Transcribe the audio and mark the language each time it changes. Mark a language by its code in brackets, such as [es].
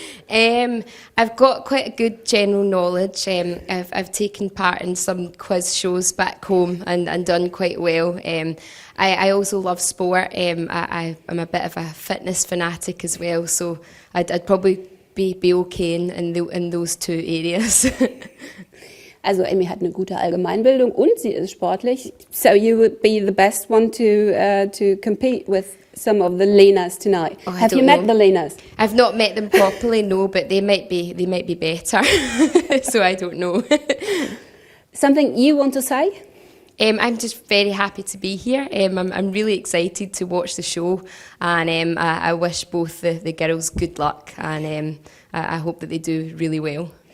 [en] I've got quite a good general knowledge. I've taken part in some quiz shows back home and done quite well. I also love sport. I'm a bit of a fitness fanatic as well, so I'd probably be okay in those two areas. [de] Also Amy hat eine gute Allgemeinbildung und sie ist sportlich. [en] So you would be the best one to compete with some of the Lenas tonight. Oh, Have you met the Lenas? I've not met them properly, no, but they might be better. So I don't know. Something you want to say? I'm just very happy to be here. I'm really excited to watch the show, and I wish both the girls good luck, and I hope that they do really well.